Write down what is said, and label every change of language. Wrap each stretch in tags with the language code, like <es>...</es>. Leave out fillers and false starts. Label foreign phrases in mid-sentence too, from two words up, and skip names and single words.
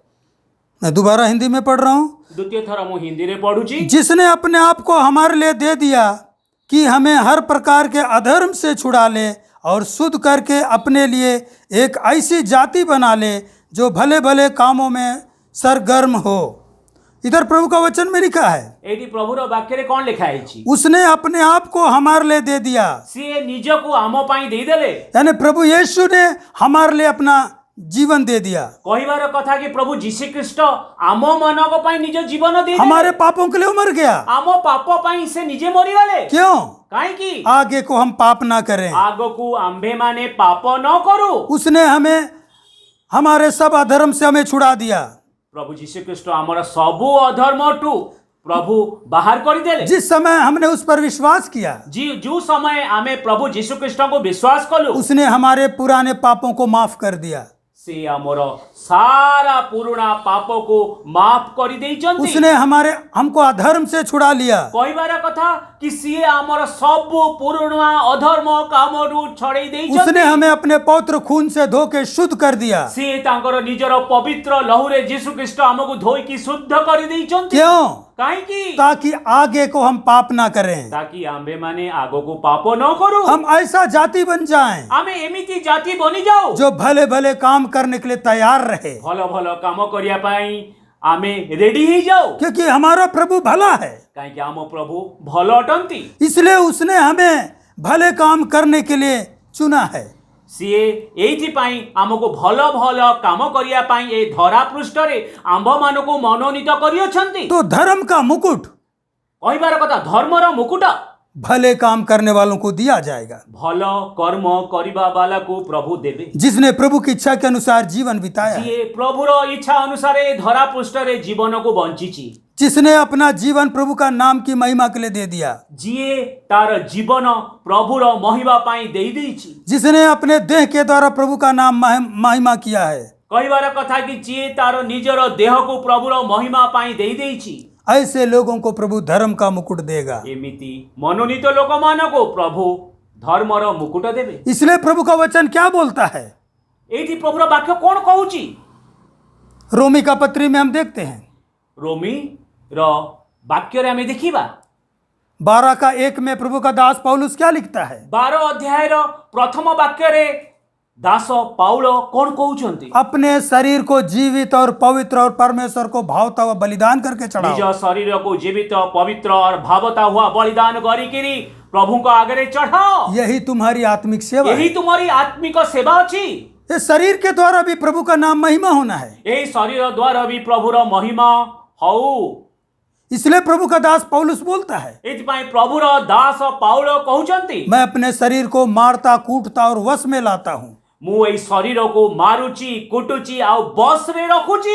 <hi>मैं दोबारा हिंदी में पढ़ रहा हूँ।</hi> <or>ଦ୍ୱିତୀୟ ଥର ମୁଁ ହିନ୍ଦୀରେ ପଢୁଛି।</or> <hi>जिसने अपने आप को हमारे लिए दे दिया कि हमें हर प्रकार के अधर्म से छुड़ा ले और शुद्ध करके अपने लिए एक ऐसी जाति बना ले जो भले भले कामों में सरगर्म हो। इधर प्रभु का वचन में लिखा है,</hi> <or>ଏଇଠି ପ୍ରଭୁର ବାକ୍ୟରେ କ'ଣ ଲେଖା ହେଇଛି?</or> <hi>उसने अपने आप को हमारे लिए दे दिया।</hi> <or>ସିଏ ନିଜକୁ ଆମ ପାଇଁ ଦେଇଦେଲେ।</or> <hi>यानी प्रभु यीशु ने हमारे लिए अपना जीवन दे दिया,</hi> <or>କହିବାର କଥା କି ପ୍ରଭୁ ଯୀଶୁଖ୍ରୀଷ୍ଟ ଆମ ମାନଙ୍କ ପାଇଁ ନିଜ ଜୀବନ ଦେଇଦେଲେ।</or> <hi>हमारे पापों के लिए वो मर गया।</hi> <or>ଆମ ପାପ ପାଇଁ ସେ ନିଜେ ମରିଗଲେ।</or> <hi>क्यों?</hi> <or>କାହିଁକି?</or> <hi>आगे को हम पाप ना करें।</hi> <or>ଆଗକୁ ଆମ୍ଭେମାନେ ପାପ ନ କରୁ।</or> <hi>उसने हमें हमारे सब अधर्म से हमें छुड़ा दिया।</hi> <or>ପ୍ରଭୁ ଯୀଶୁଖ୍ରୀଷ୍ଟ ଆମର ସବୁ ଅଧର୍ମଠୁ ପ୍ରଭୁ ବାହାର କରିଦେଲେ।</or> <hi>जिस समय हमने उस पर विश्वास किया,</hi> <or>ଯେଉଁ ସମୟ ଆମେ ପ୍ରଭୁ ଯୀଶୁଖ୍ରୀଷ୍ଟଙ୍କୁ ବିଶ୍ୱାସ କଲୁ,</or> <hi>उसने हमारे पुराने पापों को माफ कर दिया।</hi> <or>ସେ ଆମର ସାରା ପୁରୁଣା ପାପକୁ ମାଫ କରିଦେଇଛନ୍ତି।</or> <hi>उसने हमको अधर्म से छुड़ा लिया।</hi> <or>କହିବାର କଥା କି ସିଏ ଆମର ସବୁ ପୁରୁଣା ଅଧର୍ମ କାମରୁ ଛଡ଼େଇ ଦେଇଛନ୍ତି।</or> <hi>उसने हमें अपने पवित्र खून से धो के शुद्ध कर दिया।</hi> <or>ସିଏ ତାଙ୍କର ନିଜର ପବିତ୍ର ଲହୁରେ ଯୀଶୁଖ୍ରୀଷ୍ଟ ଆମକୁ ଧୋଇକି ଶୁଦ୍ଧ କରିଦେଇଛନ୍ତି।</or> <hi>क्यों?</hi> <or>କାହିଁକି?</or> <hi>ताकि आगे को हम पाप ना करें,</hi> <or>ତାକି ଆମ୍ଭେମାନେ ଆଗକୁ ପାପ ନ କରୁ।</or> <hi>हम ऐसा जाति बन जाएं</hi> <or>ଆମେ ଏମିତି ଜାତି ବନିଯାଉ</or> <hi>जो भले भले काम करने के लिए तैयार रहे,</hi> <or>ଭଲ ଭଲ କାମ କରିବା ପାଇଁ ଆମେ ରେଡି ହେଇଯାଉ।</or> <hi>क्योंकि हमारा प्रभु भला है।</hi> <or>କାହିଁକି ଆମ ପ୍ରଭୁ ଭଲ ଅଟନ୍ତି।</or> <hi>इसलिए उसने हमें भले काम करने के लिए चुना है।</hi> <or>ସିଏ ଏଇଥିପାଇଁ ଆମକୁ ଭଲ ଭଲ କାମ କରିବା ପାଇଁ ଏ ଧରା ପୃଷ୍ଠରେ ଆମ୍ଭମାନଙ୍କୁ ମନୋନୀତ କରିଅଛନ୍ତି।</or> <hi>तो धर्म का मुकुट</hi> <or>କହିବାର କଥା ଧର୍ମର ମୁକୁଟ</or> <hi>भले काम करने वालों को दिया जाएगा,</hi> <or>ଭଲ କର୍ମ କରିବା ବାଲାକୁ ପ୍ରଭୁ ଦେବେ।</or> <hi>जिसने प्रभु की इच्छा के अनुसार जीवन बिताया है,</hi> <or>ଯିଏ ପ୍ରଭୁର ଇଚ୍ଛା ଅନୁସାରେ ଧରା ପୃଷ୍ଠରେ ଜୀବନକୁ ବଞ୍ଚିଛି,</or> <hi>जिसने अपना जीवन प्रभु का नाम की महिमा के लिए दे दिया,</hi> <or>ଯିଏ ତାର ଜୀବନ ପ୍ରଭୁର ମହିମା ପାଇଁ ଦେଇଦେଇଛି।</or> <hi>जिसने अपने देह के द्वारा प्रभु का नाम महिमा किया है,</hi> <or>କହିବାର କଥା କି ଯିଏ ତାର ନିଜର ଦେହକୁ ପ୍ରଭୁର ମହିମା ପାଇଁ ଦେଇଦେଇଛି,</or> <hi>ऐसे लोगों को प्रभु धर्म का मुकुट देगा।</hi> <or>ଏମିତି ମନୋନୀତ ଲୋକମାନଙ୍କୁ ପ୍ରଭୁ ଧର୍ମର ମୁକୁଟ ଦେବେ।</or> <hi>इसलिए प्रभु का वचन क्या बोलता है?</hi> <or>ଏଇଠି ପ୍ରଭୁର ବାକ୍ୟ କଣ କହୁଛି?</or> <hi>रोमी का पत्री में हम देखते हैं</hi> <or>ରୋମିର ବାକ୍ୟରେ ଆମେ ଦେଖିବା</or> <hi>12 का 1 में प्रभु का दास पौलुस क्या लिखता है?</hi> <or>12 ଅଧ୍ୟାୟର ପ୍ରଥମ ବାକ୍ୟରେ ଦାସ ପାଉଲ କଣ କହୁଛନ୍ତି?</or> <hi>अपने शरीर को जीवित और पवित्र और परमेश्वर को भावता हुआ बलिदान करके</hi> <or>ନିଜ</or> <hi>चढ़ाओ।</hi> <or>ଶରୀରକୁ ଜୀବିତ ପବିତ୍ର और ଭାବତା हुआ ବଳିଦାନ କରିକିରି ପ୍ରଭୁଙ୍କ ଆଗରେ ଚଢ଼ାଅ।</or> <hi>यही तुम्हारी आत्मिक सेवा</hi> <or>ଏହି</or> <hi>है।</hi> <or>ତୁମରି ଆତ୍ମିକ ସେବା ଅଛି।</or> <hi>ये शरीर के द्वारा भी प्रभु का नाम महिमा होना है।</hi> <or>ଏହି ଶରୀର ଦ୍ୱାରା ବି ପ୍ରଭୁର ମହିମା ହଉ।</or> <hi>इसलिए प्रभु का दास पौलुस बोलता है,</hi> <or>ଏଥିପାଇଁ ପ୍ରଭୁର ଦାସ ପାଉଲ କହୁଛନ୍ତି,</or> <hi>मैं अपने शरीर को मारता कूटता और वश में लाता हूँ।</hi> <or>ମୁଁ ଏଇ ଶରୀରକୁ ମାରୁଛି, କୁଟୁଛି ଆଉ ବସରେ ରଖୁଛି।</or>